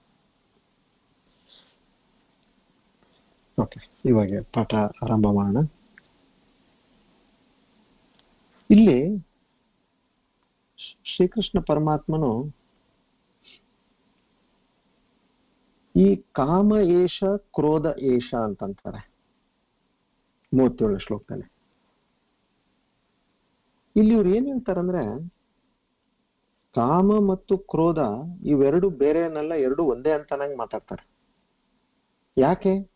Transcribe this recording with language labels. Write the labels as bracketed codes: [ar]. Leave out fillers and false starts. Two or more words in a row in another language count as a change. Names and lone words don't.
[kn] ಓಕೆ, ಇವಾಗ ಪಾಠ ಆರಂಭ ಮಾಡೋಣ. ಇಲ್ಲಿ ಶ್ರೀಕೃಷ್ಣ ಪರಮಾತ್ಮನು ಈ [sa] काम एष क्रोध एष [kn] ಅಂತಂತಾರೆ 37 ಶ್ಲೋಕದಲ್ಲಿ. ಇಲ್ಲಿ ಇವ್ರು ಏನ್ ಹೇಳ್ತಾರಂದ್ರೆ, ಕಾಮ ಮತ್ತು ಕ್ರೋಧ ಇವೆರಡು ಬೇರೆನಲ್ಲ, ಎರಡು ಒಂದೇ ಅಂತ ನಂಗೆ ಮಾತಾಡ್ತಾರೆ. ಯಾಕೆ?